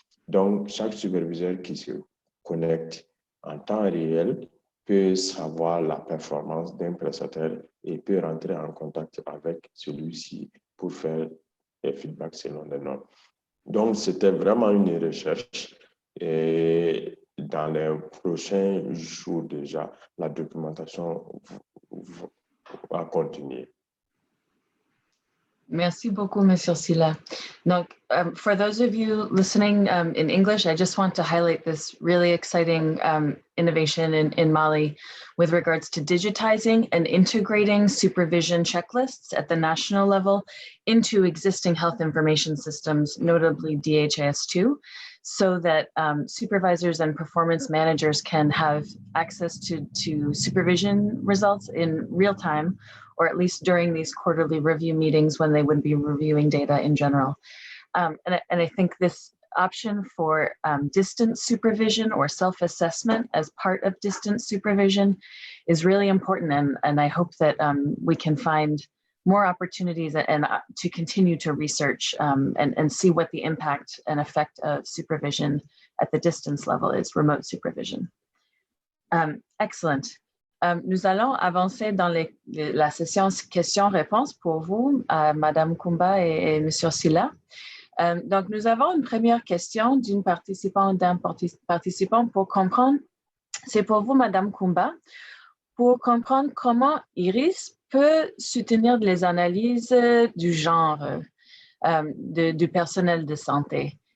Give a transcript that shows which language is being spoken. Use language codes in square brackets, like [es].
[fr] Donc, chaque superviseur qui se connecte en temps réel peut savoir la performance d'un prestataire et peut rentrer en contact avec celui-ci pour faire des feedbacks selon les normes. Donc, c'était vraiment une recherche et dans les prochains jours déjà, la documentation va continuer. Merci beaucoup, Monsieur Silla. [en] Now, for those of you listening in English, I just want to highlight this really exciting innovation in Mali with regards to digitizing and integrating supervision checklists at the national level into existing health information systems, notably DHIS2, so that supervisors and performance managers can have access to supervision results in real time, or at least during these quarterly review meetings when they would be reviewing data in general. And I think this option for distance supervision or self-assessment as part of distance supervision is really important. And I hope that we can find more opportunities and to continue to research and see what the impact and effect of supervision at the distance level is, remote supervision. Excellent. [fr] Nous allons avancer dans la session questions-réponses pour vous, Madame Kumba et Monsieur Silla. Donc, nous avons une première question d'une participante, d'un participant pour comprendre. C'est pour vous, Madame Kumba, pour comprendre comment IRIS peut soutenir les analyses du genre du personnel de santé.